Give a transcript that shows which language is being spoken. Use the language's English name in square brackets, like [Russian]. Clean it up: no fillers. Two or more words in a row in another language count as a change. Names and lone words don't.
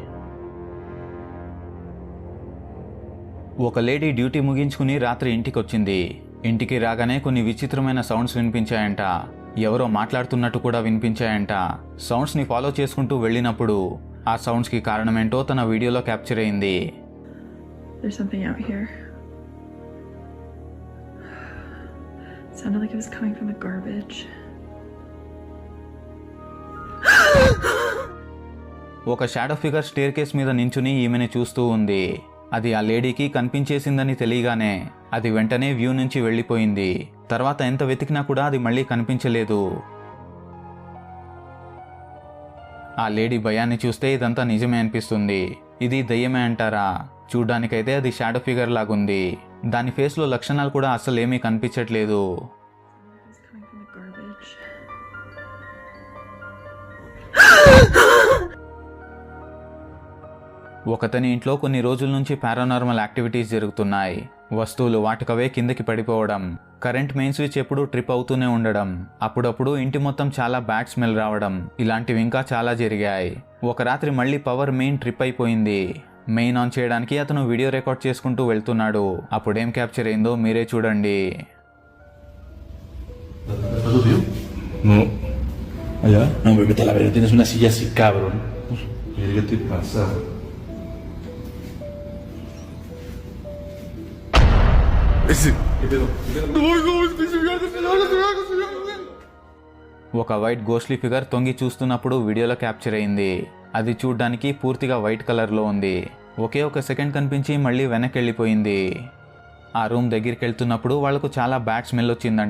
[Telugu] ఒక లేడీ డ్యూటీ ముగించుకుని రాత్రి ఇంటికి వచ్చింది. ఇంటికి రాగానే కొన్ని విచిత్రమైన సౌండ్స్ వినిపించాయంట. ఎవరో మాట్లాడుతున్నట్టు కూడా వినిపించాయంట. సౌండ్స్ని ఫాలో చేసుకుంటూ వెళ్ళినప్పుడు ఆ సౌండ్స్కి కారణమేంటో తన వీడియోలో క్యాప్చర్ అయింది. [English] There's something out here. It sounded like it was coming from the garbage. [Telugu] ఒక [English] shadow figure stair case [Telugu] మీద నించుని ఈమెని చూస్తూ ఉంది. అది ఆ లేడీకి కనిపించేసిందని తెలియగానే అది వెంటనే వ్యూ నుంచి వెళ్ళిపోయింది. తర్వాత ఎంత వెతికినా కూడా అది మళ్ళీ కనిపించలేదు. ఆ లేడీ భయాన్ని చూస్తే ఇదంతా నిజమే అనిపిస్తుంది. ఇది దయ్యమే అంటారా? చూడ్డానికైతే అది [English] shadow figure [Telugu] లాగుంది. దాని ఫేస్లో లక్షణాలు కూడా అసలు ఏమీ కనిపించట్లేదు. [English] It's coming from the garbage. [Telugu] ఒకతని ఇంట్లో కొన్ని రోజుల నుంచి [English] paranormal activities [Telugu] జరుగుతున్నాయి. వస్తువులు వాటికవే కిందకి పడిపోవడం, [English] current main switch [Telugu] ఎప్పుడూ ట్రిప్ అవుతూనే ఉండడం, అప్పుడప్పుడు ఇంటి మొత్తం చాలా [English] bad smell [Telugu] రావడం, ఇలాంటివి ఇంకా చాలా జరిగాయి. ఒక రాత్రి మళ్ళీ [English] power main trip [Telugu] అయిపోయింది. [English] main on [Telugu] చేయడానికి అతను [English] video record [Telugu] చేసుకుంటూ వెళ్తున్నాడు. అప్పుడేం క్యాప్చర్ అయిందో మీరే చూడండి. [Spanish] No. ¿Allá? No, hombre, vete a la verga, tienes una silla así, cabrón. Mira, ¿qué te pasa? ¿Qué pedo? [Telugu] ఒక [English] white ghostly figure [Telugu] తొంగి చూస్తున్నప్పుడు వీడియోలో క్యాప్చర్ అయింది. అది చూడ్డానికి పూర్తిగా [English] white colour [Telugu] ఉంది. ఒకే ఒక సెకండ్ కనిపించి మళ్ళీ వెనక్కి వెళ్ళిపోయింది. ఆ రూమ్ దగ్గరికి వెళ్తున్నప్పుడు వాళ్లకు చాలా [English] bad smell [Telugu] వచ్చిందంట.